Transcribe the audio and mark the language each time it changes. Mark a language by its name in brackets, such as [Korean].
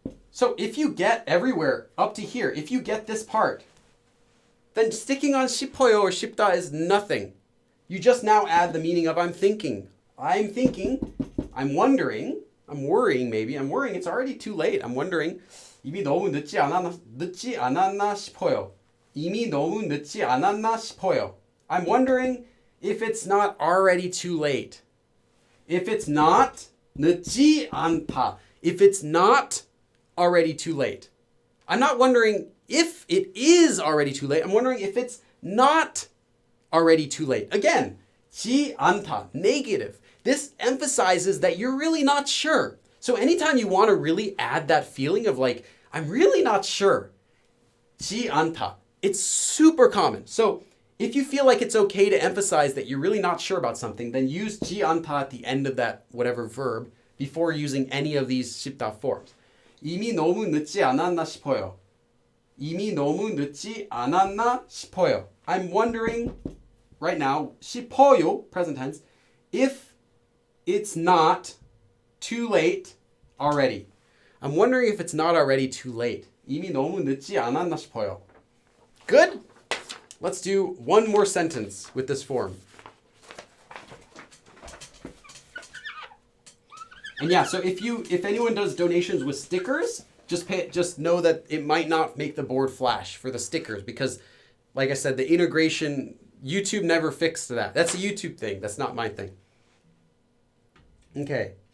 [English] So if you get everywhere up to here, if you get this part, then sticking on 싶어요 or 싶다 is nothing. You just now add the meaning of I'm thinking. I'm thinking, I'm wondering, I'm worrying maybe. I'm worrying it's already too late. I'm wondering [Korean] 이미 너무 늦지 않았나 싶어요. 이미 너무 늦지 않았나 싶어요. [English] I'm wondering if it's not already too late. If it's not [Korean] 늦지 않다. [English] If it's not already too late. I'm not wondering if it is already too late. I'm wondering if it's not already too late. Again, 지 않다, negative. This emphasizes that you're really not sure. So anytime you want to really add that feeling of like, I'm really not sure, 지 않다, it's super common. So if you feel like it's okay to emphasize that you're really not sure about something, then use 지 않다 at the end of that whatever verb before using any of these 싶다 forms. [Korean] 이미 너무 늦지 않았나 싶어요. 이미 너무 늦지 않았나 싶어요. [English] I'm wondering right now, 싶어요, present tense, if it's not too late already. I'm wondering if it's not already too late. [Korean] 이미 너무 늦지 않았나 싶어요. [English] Good? Let's do one more sentence with this form. And yeah, so if anyone does donations with stickers, just know that it might not make the board flash for the stickers because, like I said, the integration, YouTube never fixed that. That's a YouTube thing. That's not my thing. Okay.